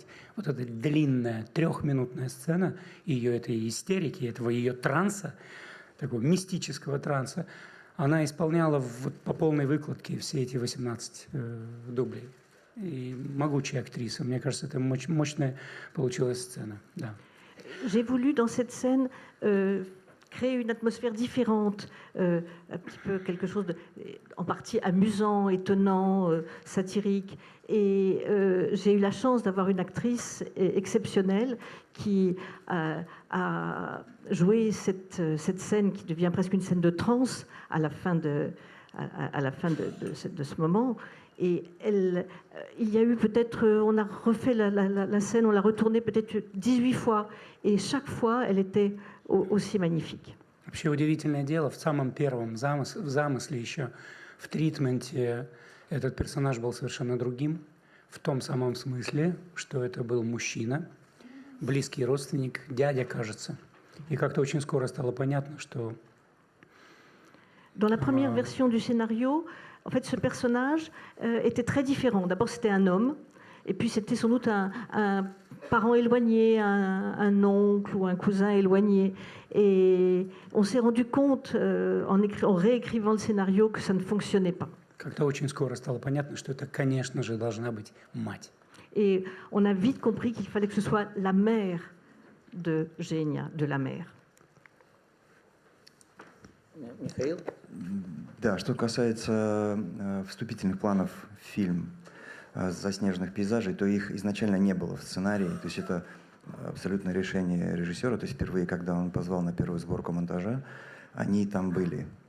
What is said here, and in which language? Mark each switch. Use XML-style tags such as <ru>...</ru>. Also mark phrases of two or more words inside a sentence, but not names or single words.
<ru>Вот эта длинная трехминутная сцена ее этой истерики, этого ее транса, такого мистического транса, она исполняла по полной выкладке все эти 18 дублей. И могучая актриса. Мне кажется, это мощная получилась сцена. Да.</ru> <fr>J'ai voulu dans cette scène créer une atmosphère différente, un petit peu quelque chose de, en partie amusant, étonnant, satirique. Et j'ai eu la chance d'avoir une actrice exceptionnelle qui a joué cette scène qui devient presque une scène de transe à la fin de ce moment. Et il y a eu peut-être, on a refait la scène, on l'a retournée peut-être 18 fois. Et chaque fois, elle était aussi magnifique.</fr> <ru>Вообще удивительное дело, в самом первом замысле еще, в тритменте, этот персонаж был совершенно другим, в том самом смысле, что это был мужчина, близкий родственник, дядя, кажется. И как-то очень скоро стало понятно, что...</ru> <fr>Dans la première version du scénario, en fait, ce personnage était très différent. D'abord, c'était un homme, et puis c'était sans doute un parent éloigné, un oncle ou un cousin éloigné. Et on s'est rendu compte, en réécrivant le scénario, que ça ne fonctionnait pas.</fr> <ru>Как-то очень скоро стало понятно, что это, конечно же, должна быть мать.</ru> <fr>Et on a vite compris qu'il fallait que ce soit la mère de Genia, de la mère.</fr> <ru>Михаил? Да, что касается вступительных планов в фильм заснеженных пейзажей, то их изначально не было в сценарии. То есть это абсолютное решение режиссера. То есть впервые, когда он позвал на первую сборку монтажа, они там были.</ru>